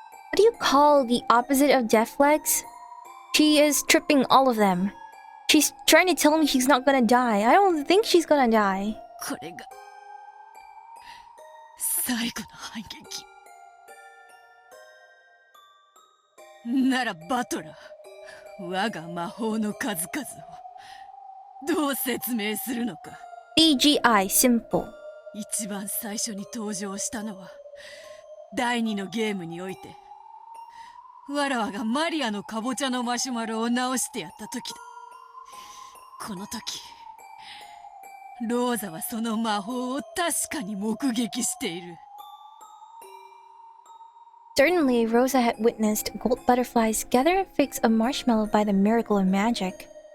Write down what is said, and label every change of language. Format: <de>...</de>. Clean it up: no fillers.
<en>What do you call the opposite of death legs? She is tripping all of them. She's trying to tell me she's not gonna die. I don't think she's gonna die.</en> <ja>これが最後の反撃ならバトラー、我が魔法の数々をどう説明するのか。</ja> <en>CGI simple.</en> <ja>一番最初に登場したのは第二のゲームにおいてわらわがマリアのかぼちゃのマシュマロを直してやった時だ。この時ローザはその魔法を確かに目撃している。</ja> <en>Certainly, Rosa had witnessed gold butterflies gather and fix a marshmallow by the miracle of magic.</en>